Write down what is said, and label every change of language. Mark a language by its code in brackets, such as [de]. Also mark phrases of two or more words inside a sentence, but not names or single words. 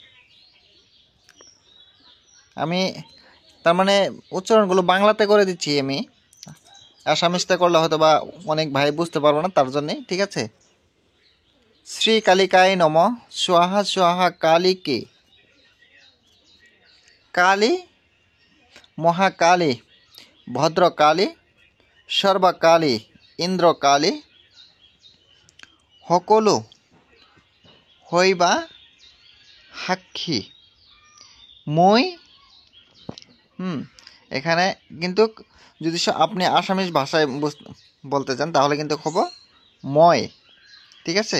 [bn] আমি তার মানে [en] উচ্চারণগুলো [bn] বাংলাতে করে দিচ্ছি, আমি আসামিসতে করলে হয়তো বা অনেক ভাই বুঝতে পারবো না, তার জন্যে, ঠিক আছে? [sa] শ্রী কালিকায় নমঃ स्वाहा स्वाहा काली के काली महाकाली भद्रकाली सर्वकाली इंद्रकाली [as] সকলো হইবা সাক্ষী মই। [bn] এখানে কিন্তু যদি আপনি আসামিজ ভাষায় বলতে চান তাহলে কিন্তু [as] হব মই, [bn] ঠিক আছে?